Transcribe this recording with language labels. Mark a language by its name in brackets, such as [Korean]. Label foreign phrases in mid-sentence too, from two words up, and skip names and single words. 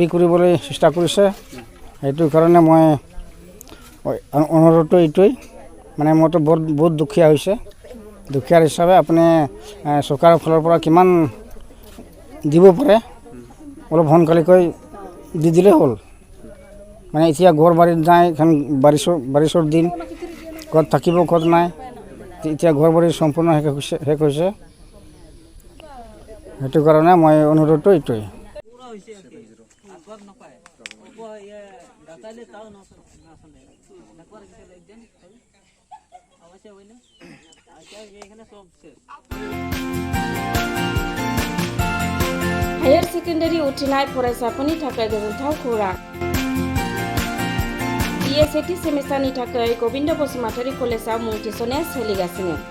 [Assamese] কৰিবলৈ চেষ্টা কৰিছে সেইটো কাৰণে মই অনুৰোধটো এইটোৱেই মানে মইতো বহুত দুখীয়া হৈছে দুখীয়াৰ হিচাপে আপুনি চৰকাৰৰ ফালৰ পৰা কিমান দিব পাৰে অলপ সোনকালেকৈ দি দিলে হ'ল মানে এতিয়া ঘৰ বাৰীত নাই এখন বাৰিষৰ দিন ঘৰত থাকিব ঘৰ নাই এতিয়া ঘৰ বাৰী সম্পূৰ্ণ শেষ হৈছে সেইটো কাৰণে মই অনুৰোধটো এইটোৱেই [Bodo] हायर सेकेन्डारि उथ्रिनाय फरायसाफोरनि थाखाय गोजोनथाव खौरां BA सेथि सेमिस्टारनि थाखाय गोविंद बसुमतारी कलेजाव मुं थिसननाया सोलिगासिनो।